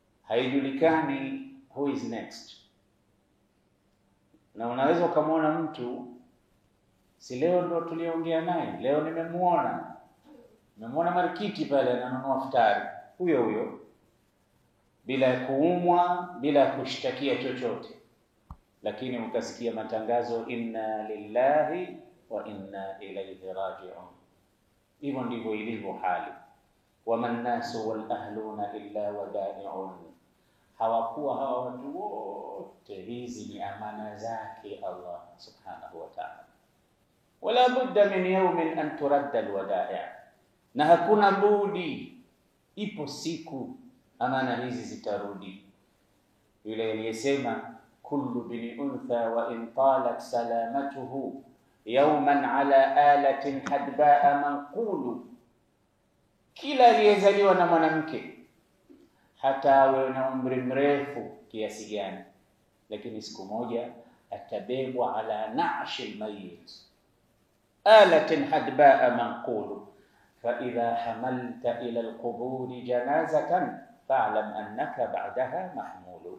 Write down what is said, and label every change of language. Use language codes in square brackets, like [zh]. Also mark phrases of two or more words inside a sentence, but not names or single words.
[en] haijulikani who is next. [sw] Na unaweza ukamwona mtu, si leo ndo tuliongea naye, leo nimemuona marikiti pale ananunua futari, huyo bila kuumwa, bila kushtakia chochote, lakini ukasikia matangazo [ar] إنا لله وإنا إليه راجعون. [sw] Hivyo ndivyo ilivyo hali. [ar] وما المال والأهلون إلا ودائع. [sw] Hawakuwa hawa watu wote, hizi ni amana zake Allah [ar] سبحانه وتعالى. ولا بد من يوم أن ترد الودائع', [sw] na hakuna budi, ipo siku amana hizi zitarudi. Yule aliyesema [ar] كل ابن أنثى وإن طالت سلامته يوما على آلة حدباء منقول, [sw] kila aliyezaliwa na mwanamke hata awe na umri mrefu kiasi gani, lakini siku moja atabebwa [ar] على نعش الميت آلة حدباء منقول فإذا حملت إلى القبور جنازة فاعلم أنك بعدها محمول.